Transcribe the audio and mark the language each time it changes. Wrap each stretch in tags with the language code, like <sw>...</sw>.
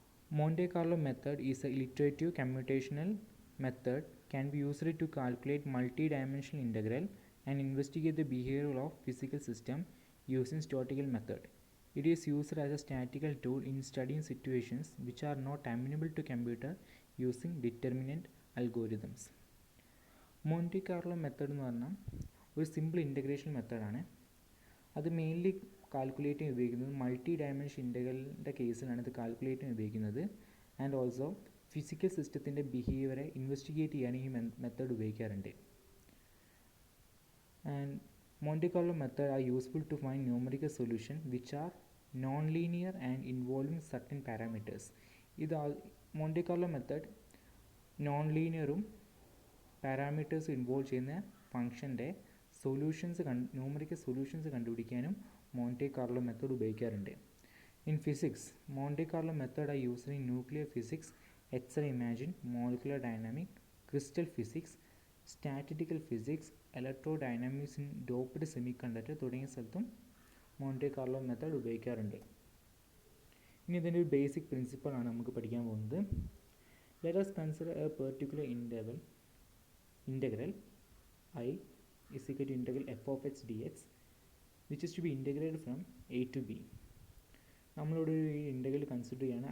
<en>Monte Carlo method is an iterative computational method can be used to calculate multi-dimensional integral and investigate the behavior of physical system using statistical method. It is used as a statistical tool in studying situations which are not amenable to computer using determinant algorithms.</en> <ml>മോണ്ടി Carlo method എന്ന് പറഞ്ഞാൽ ഒരു simple integration മെത്തേഡാണ്. അത് mainly calculate ചെയ്യാൻ ഉപയോഗിക്കുന്നത് multi dimension ഇൻ്റഗ്രലിൻ്റെ കേസിലാണ് ഇത് calculate ചെയ്യാൻ ഉപയോഗിക്കുന്നത്. ആൻഡ് ഓൾസോ ഫിസിക്കൽ സിസ്റ്റത്തിൻ്റെ ബിഹേവിയറെ ഇൻവെസ്റ്റിഗേറ്റ് ചെയ്യാൻ ഈ മെത്തേഡ് ഉപയോഗിക്കാറുണ്ട്.</ml> <en>And Monte Carlo method are useful to find numerical solution which are non linear and involving certain parameters.</en> <ml>ഇത് മോണ്ടി Carlo method non ലീനിയറും parameters involve ചെയ്യുന്ന ഫംഗ്ഷൻ്റെ ന്യൂമറിക്കൽ സൊല്യൂഷൻസ് കണ്ടുപിടിക്കാനും മോണ്ടി കാർലോ മെത്തേഡ് ഉപയോഗിക്കാറുണ്ട്.</ml> <en>in physics Monte Carlo method are used in nuclear physics, x-ray imaging, molecular dynamic, crystal physics, statistical physics, electrodynamics in doped semiconductor</en> <ml>തുടങ്ങിയ സ്ഥലത്തും മോണ്ടി Carlo method ഉപയോഗിക്കാറുണ്ട്. ഇനി ഇതിൻ്റെ ഒരു basic പ്രിൻസിപ്പിളാണ് നമുക്ക് പഠിക്കാൻ പോകുന്നത്.</ml> <en>Let us consider a particular integral I is equal to integral f of x dx which is to be integrated from a to b.</en> <ml>നമ്മളിവിടെ ഒരു ഇൻ്റഗ്രൽ കൺസിഡർ ചെയ്യുകയാണ്.</ml>